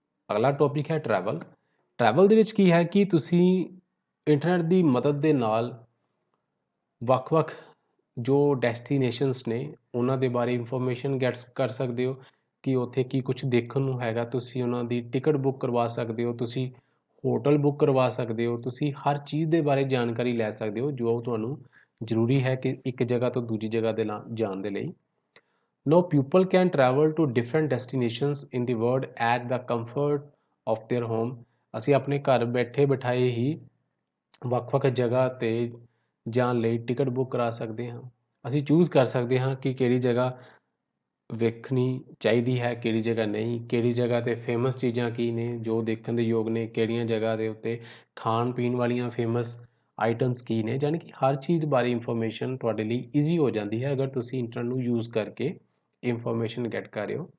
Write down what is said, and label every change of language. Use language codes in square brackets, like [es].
[pa] ਅਗਲਾ ਟੌਪਿਕ ਹੈ travel. Travel ਦੇ ਵਿੱਚ ਕੀ ਹੈ ਕਿ ਤੁਸੀਂ ਇੰਟਰਨੈਟ ਦੀ ਮਦਦ ਦੇ ਨਾਲ ਵੱਖ-ਵੱਖ ਜੋ ਡੈਸਟੀਨੇਸ਼ਨਸ ਨੇ ਉਹਨਾਂ ਦੇ ਬਾਰੇ ਇਨਫੋਰਮੇਸ਼ਨ ਗੈਟ ਕਰ ਸਕਦੇ ਹੋ ਕਿ ਉੱਥੇ ਕੀ ਕੁਛ ਦੇਖਣ ਨੂੰ ਹੈਗਾ। ਤੁਸੀਂ ਉਹਨਾਂ ਦੀ ਟਿਕਟ ਬੁੱਕ ਕਰਵਾ ਸਕਦੇ ਹੋ, ਤੁਸੀਂ ਹੋਟਲ ਬੁੱਕ ਕਰਵਾ ਸਕਦੇ ਹੋ, ਤੁਸੀਂ ਹਰ ਚੀਜ਼ ਦੇ ਬਾਰੇ ਜਾਣਕਾਰੀ ਲੈ ਸਕਦੇ ਹੋ ਜੋ ਤੁਹਾਨੂੰ ਜ਼ਰੂਰੀ ਹੈ ਕਿ ਇੱਕ ਜਗ੍ਹਾ ਤੋਂ ਦੂਜੀ ਜਗ੍ਹਾ ਦੇ ਜਾਣ ਦੇ ਲਈ। [en] Now people can travel to different destinations in the world at the comfort of their home। [pa] ਅਸੀਂ ਆਪਣੇ ਘਰ ਬੈਠੇ ਬਿਠਾਏ ਹੀ ਵੱਖ-ਵੱਖ ਜਗ੍ਹਾ 'ਤੇ ਜਾਣ ਲਈ ਟਿਕਟ ਬੁੱਕ ਕਰਾ ਸਕਦੇ ਹਾਂ। ਅਸੀਂ ਚੂਜ਼ ਕਰ ਸਕਦੇ ਹਾਂ ਕਿ ਕਿਹੜੀ ਜਗ੍ਹਾ ਵੇਖਣੀ ਚਾਹੀਦੀ ਹੈ, ਕਿਹੜੀ ਜਗ੍ਹਾ ਨਹੀਂ, ਕਿਹੜੀ ਜਗ੍ਹਾ 'ਤੇ ਫੇਮਸ ਚੀਜ਼ਾਂ ਕੀ ਨੇ ਜੋ ਦੇਖਣ ਦੇ ਯੋਗ ਨੇ, ਕਿਹੜੀਆਂ ਜਗ੍ਹਾ ਦੇ ਉੱਤੇ ਖਾਣ ਪੀਣ ਵਾਲੀਆਂ ਫੇਮਸ ਆਈਟਮਸ ਕੀ ਨੇ। ਯਾਨੀ ਕਿ ਹਰ ਚੀਜ਼ ਬਾਰੇ ਇਨਫੋਰਮੇਸ਼ਨ ਤੁਹਾਡੇ ਲਈ ਈਜ਼ੀ ਹੋ ਜਾਂਦੀ ਹੈ ਅਗਰ ਤੁਸੀਂ ਇੰਟਰਨੈਟ ਨੂੰ ਯੂਜ਼ ਕਰਕੇ ਇਨਫੋਰਮੇਸ਼ਨ ਗੈਟ ਕਰ ਰਹੇ ਹੋ।